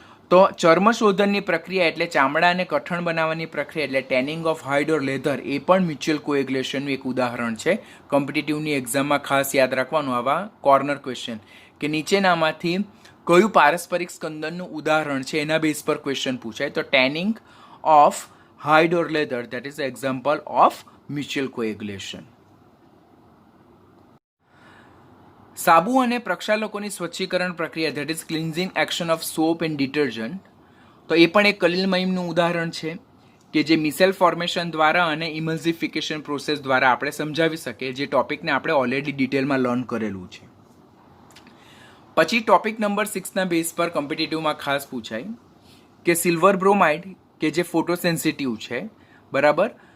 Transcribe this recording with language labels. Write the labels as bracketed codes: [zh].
[gu] તો ચર્મશોધનની પ્રક્રિયા એટલે ચામડા અને કઠણ બનાવવાની પ્રક્રિયા એટલે tanning of hide or leather એ પણ મ્યુચ્યુઅલ કોએગ્યુલેશનનું એક ઉદાહરણ છે. કોમ્પિટિટિવની એક્ઝામમાં ખાસ યાદ રાખવાનું આવા કોર્નર ક્વેશ્ચન કે નીચેનામાંથી કયું પારસ્પરિક સ્કંદનનું ઉદાહરણ છે એના બેઝ પર ક્વેશ્ચન પૂછાય. [en] તો tanning of hide or leather that is the example of mutual coagulation. સાબુ અને પ્રક્ષાલકોની સ્વચ્છીકરણ પ્રક્રિયા that is cleansing action of soap and detergent. [gu] તો એ પણ એક કલિલમયમનું ઉદાહરણ છે કે જે મિસેલ ફોર્મેશન દ્વારા અને ઇમલ્સિફિકેશન પ્રોસેસ દ્વારા આપણે સમજાવી શકીએ, જે ટોપિકને આપણે ઓલરેડી ડિટેલમાં લર્ન કરેલું છે. પછી ટોપિક નંબર 6ના બેઝ પર કોમ્પિટિટિવમાં ખાસ પૂછાય કે સિલ્વર બ્રોમાઇડ કે જે ફોટોસેન્સિટિવ છે, બરાબર?